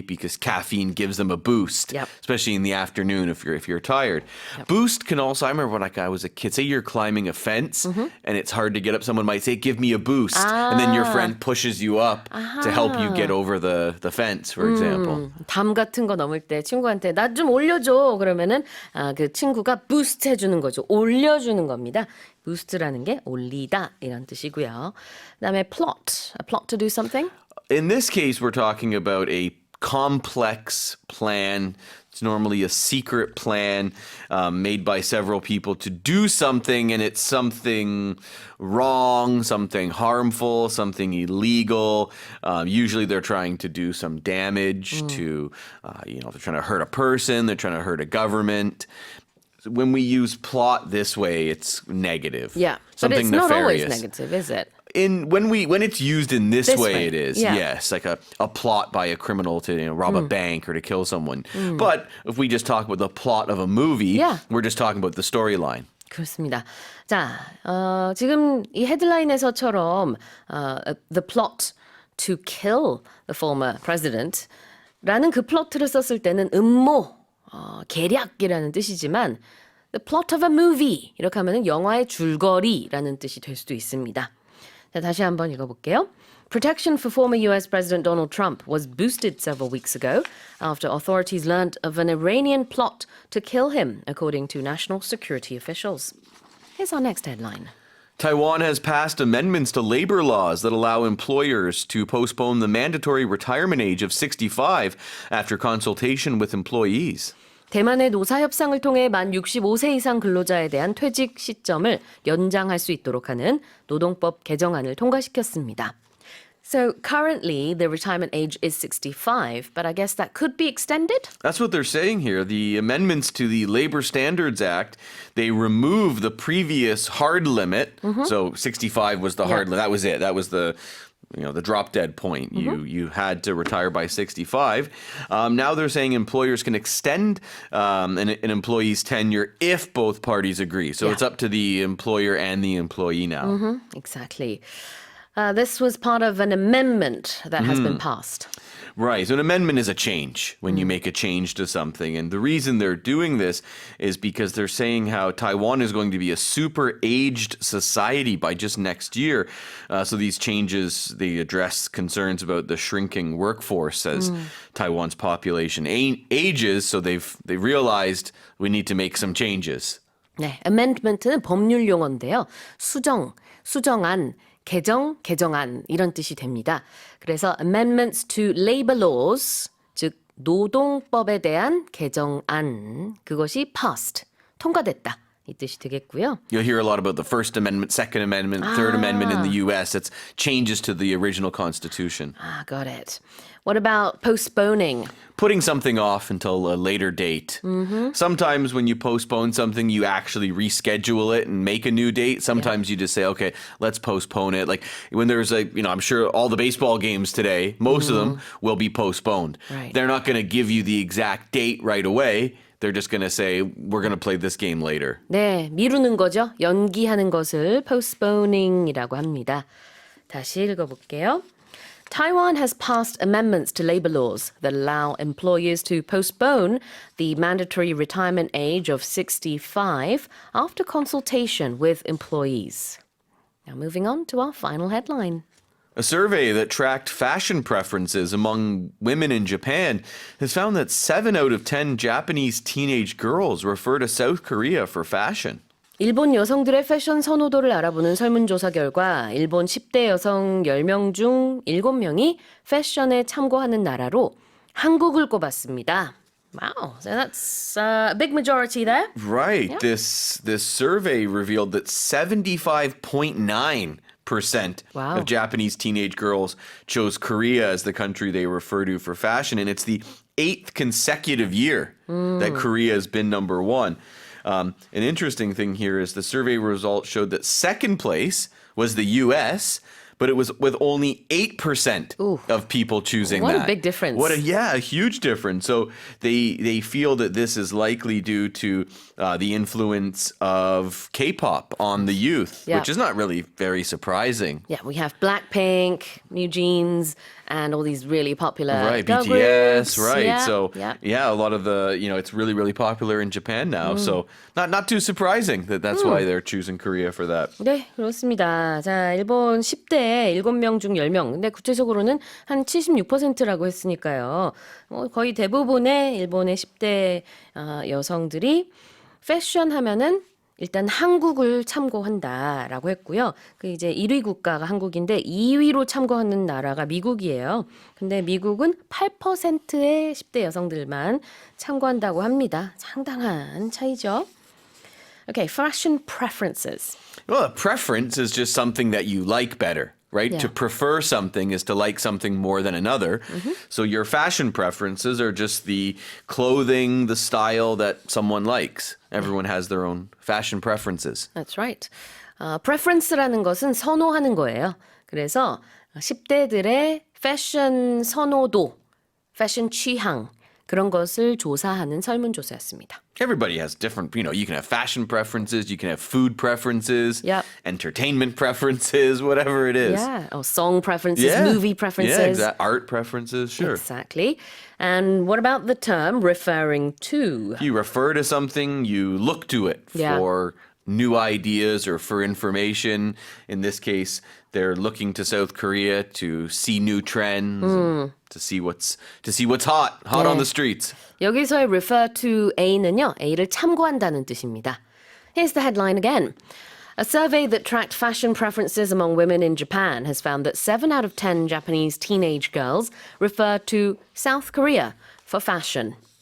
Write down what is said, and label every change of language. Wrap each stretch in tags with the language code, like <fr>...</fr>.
<en>Because caffeine gives them a boost, especially in the afternoon if you're tired. Boost can also, I remember when I was a kid, say you're climbing a fence and it's hard to get up. Someone might say, give me a boost. And then your friend pushes you up to help you get over the fence, for example.</en> <ko>담 같은 거 넘을 때 친구한테 나 좀 올려줘. 그러면은 그 친구가 부스트 해주는 거죠. 올려주는 겁니다. boost라는 게 올리다 이런 뜻이고요. 그다음에</ko> <en>a plot to do something. In this case, we're talking about a complex plan. It's normally a secret plan made by several people to do something, and it's something wrong, something harmful, something illegal. Usually they're trying to do some damage to, they're trying to hurt a person, they're trying to hurt a government. When we use plot this way, it's negative. Yeah, something but it's nefarious. Not always negative, is it? When it's used in this way, it is. Yes, like a plot by a criminal to rob a bank or to kill someone. But if we just talk about the plot of a movie, we're just talking about the storyline.</en> <ko>그렇습니다. 자, 지금 이 헤드라인에서처럼</ko> <en>the plot to kill the former president</en> <ko>라는 그 플러트를 썼을 때는 음모, 계략이라는 뜻이지만</ko> <en>the plot of a movie</en> <ko>이렇게 하면은 영화의 줄거리라는 뜻이 될 수도 있습니다. 자, 다시 한번 읽어볼게요.</ko> <en>Protection for former U.S. President Donald Trump was boosted several weeks ago after authorities learned of an Iranian plot to kill him, according to national security officials. Here's our next headline. Taiwan has passed amendments to labor laws that allow employers to postpone the mandatory retirement age of 65 after consultation with employees.</en> <ko>대만의 노사 협상을 통해 만 65세 이상 근로자에 대한 퇴직 시점을 연장할 수 있도록 하는 노동법 개정안을 통과시켰습니다.</ko> <en>So currently the retirement age is 65, but I guess that could be extended? That's what they're saying here. The amendments to the Labor Standards Act, they remove the previous hard limit. So 65 was the hard limit. That was it. That was the the drop dead point. You had to retire by 65. Now they're saying employers can extend an employee's tenure if both parties agree. So it's up to the employer and the employee now. Exactly. This was part of an amendment that has been passed. Right. So an amendment is a change when you make a change to something. And the reason they're doing this is because they're saying how Taiwan is going to be a super aged society by just next year. So these changes, they address concerns about the shrinking workforce as Taiwan's population ages. So they've realized we need to make some changes.</en> <ko>네, amendment는 법률 용어인데요. 수정안, 개정안 이런 뜻이 됩니다. 그래서</ko> <en>amendments to labor laws,</en> <ko>즉 노동법에 대한 개정안, 그것이</ko> <en>passed,</en> <ko>통과됐다. 이 뜻이 되겠고요.</ko> <en>You'll hear a lot about the First Amendment, Second Amendment, Third Amendment in the U.S. It's changes to the original Constitution. Got it. What about postponing? Putting something off until a later date. Sometimes when you postpone something, you actually reschedule it and make a new date. Sometimes you just say, okay, let's postpone it. Like when there's I'm sure all the baseball games today, most of them will be postponed. Right. They're not going to give you the exact date right away. They're just going to say, we're going to play this game later.</en> <ko>네, 미루는 거죠. 연기하는 것을 postponing이라고 합니다. 다시 읽어볼게요.</ko> <en>Taiwan has passed amendments to labor laws that allow employers to postpone the mandatory retirement age of 65 after consultation with employees. Now moving on to our final headline. A survey that tracked fashion preferences among women in Japan has found that 7 out of 10 Japanese teenage girls refer to South Korea for fashion.</en> <ko>일본 여성들의 패션 선호도를 알아보는 설문조사 결과 일본 10대 여성 10명 중 7명이 패션에 참고하는 나라로 한국을 꼽았습니다.</ko> <en>Wow, so that's a big majority there. Right. Yeah. This survey revealed that 75.9% Wow. of Japanese teenage girls chose Korea as the country they refer to for fashion, and it's the 8th consecutive year that Korea has been number one. An interesting thing here is the survey results showed that second place was the U.S., but it was with only 8% of people choosing What that. a big difference. A huge difference. So they feel that this is likely due to the influence of K-pop on the youth, which is not really very surprising. Yeah, we have Blackpink, New Jeans, and all these really popular girl BTS, groups. right? Yeah, So a lot of the it's really, really popular in Japan now. So not too surprising that's why they're choosing Korea for that.</en> <ko>네, 그렇습니다. 자, 일본 10대 7명 중 10명. 근데 구체적으로는 한 76%라고 했으니까요. 거의 대부분의 일본의 10대 여성들이 패션 하면은 일단 한국을 참고한다라고 했고요. 그 이제 1위 국가가 한국인데 2위로 참고하는 나라가 미국이에요. 근데 미국은 8%의 10대 여성들만 참고한다고 합니다. 상당한 차이죠.</ko> <en>Okay, fashion preferences. Well, a preference is just something that you like better, right? Yeah. To prefer something is to like something more than another. So your fashion preferences are just the clothing, the style that someone likes. Everyone has their own fashion preferences. That's right.</en> <ko>preference라는 것은 선호하는 거예요. 그래서 10대들의 패션 선호도, 패션 취향 그런 것을 조사하는 설문조사였습니다.</ko> <en>Everybody has different, you can have fashion preferences, you can have food preferences, entertainment preferences, whatever it is. Yeah, song preferences, movie preferences. Yeah, art preferences, sure. Exactly. And what about the term referring to? You refer to something, you look to it for new ideas or for information. In this case, they're looking to South Korea to see new trends, to see what's hot on the streets.</en> <ko>여기서의</ko> <en>refer to A</en> <ko>는요, A를 참고한다는 뜻입니다.</ko> <en>Here's the headline again. A survey that tracked fashion preferences among women in Japan has found that 7 out of 10 Japanese teenage girls refer to South Korea for fashion.</en>